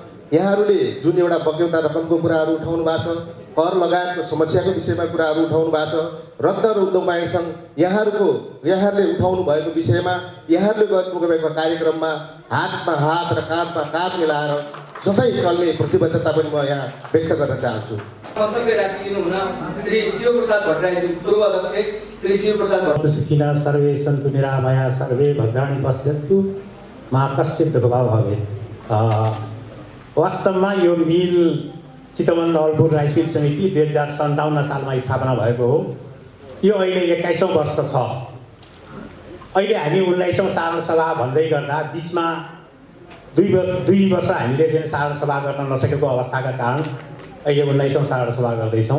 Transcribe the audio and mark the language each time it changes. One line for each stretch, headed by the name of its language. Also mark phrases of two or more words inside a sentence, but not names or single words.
Nepali: यहाँहरूले जुन एउटा बक्यौता रकमको कुराहरू उठाउनु भएको छ, कर लगायतको समस्याको विषयमा कुराहरू उठाउनु भएको छ, रद्द र उद्योग वाणिज्य सङ्घ यहाँहरूले उठाउनु भएको विषयमा यहाँहरूले गर्नुभएको कार्यक्रममा हातमा हात र काँधमा काँध मिलाएर सधैँ चल्ने प्रतिबद्धता पनि म यहाँ व्यक्त गर्न चाहन्छु। मन्तव्य राखिदिनु हुन श्री शिवप्रसाद भट्टराईजी, पूर्व अध्यक्ष श्री शिवप्रसाद भट्टराई।
Sanskrit: सुखिनः सर्वे सन्तु निरामया सर्वे भद्राणि पश्यन्तु मा कश्चित् दुःखभाग् भवेत्।
Nepali: वास्तवमा यो मिल चितवन नवलपुर राइस मिल समिति 2057 सालमा स्थापना भएको हो। यो अहिले 21औं वर्ष छ। अहिले हामी 19औं साधारण सभा भन्दै गर्दा बिचमा दुई वर्ष हामीले चाहिँ साधारण सभा गर्न नसकेको अवस्थाका कारण अहिले 19औं साधारण सभा गर्दैछौँ।